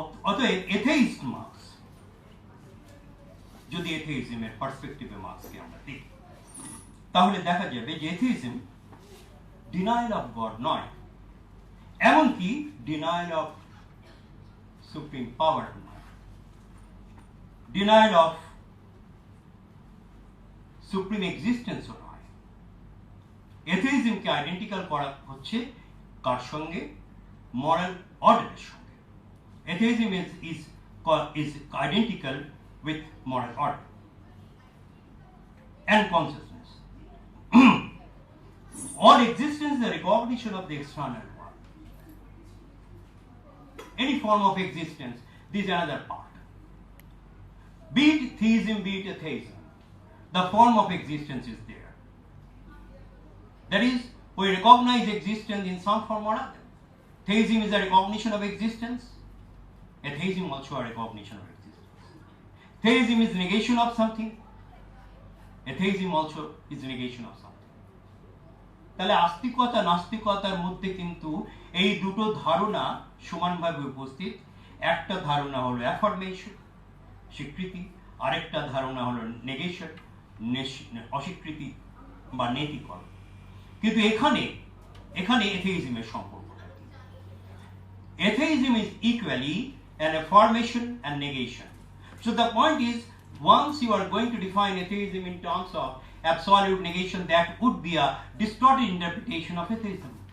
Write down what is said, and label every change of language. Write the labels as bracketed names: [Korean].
[Bangla] অতএব এথেইস্ট মার্কস, যদি এথেইজমের পার্সপেক্টিভে মার্কসকে আমরা দেখি, তাহলে দেখা যাবে যে এথেইজম ডিনায়াল অফ গড নয়, এমনকি ডিনায়াল অফ সুপ্রিম পাওয়ার নয়, ডিনায়াল অফ সুপ্রিম এক্সিস্টেন্সও নয়। এথেইজমকে আইডেন্টিক্যাল করা হচ্ছে কার সঙ্গে? মরাল অর্ডারের সঙ্গে। [English] Atheism is identical with moral order and consciousness. All existence is a recognition of the external world. Any form of existence, this is another part. Be it theism, be it atheism, the form of existence is there. That is, we recognize existence in some form or other. Theism is a recognition of existence. Atheism also a recognition of existence. Theism is negation of something. Atheism also is negation of something. [Bangla] তাহলে আস্তিকতা নাস্তিকতার মধ্যে কিন্তু এই দুটো ধারণা সমানভাবে উপস্থিত। একটা ধারণা হলো অ্যাফার্মেশন, স্বীকৃতি, আরেকটা ধারণা হলো নেগেশন, অস্বীকৃতি বা নেতিকরণ। কিন্তু এখানে এথেইজমের সম্পর্কটা কি? [English] Atheism is equally an affirmation and negation. So the point is, once you are going to define atheism in terms of absolute negation, that would be a distorted interpretation of atheism.